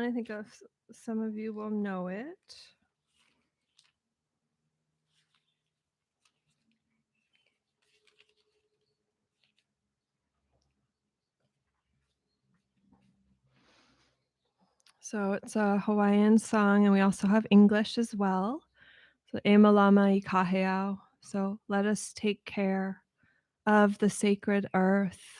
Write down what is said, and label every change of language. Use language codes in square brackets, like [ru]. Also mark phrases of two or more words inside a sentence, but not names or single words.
[en] I think some of you will know it. So it's a Hawaiian song, and we also have English as well. [haw] So e malama I kaheau. [en] So let us take care of the sacred earth.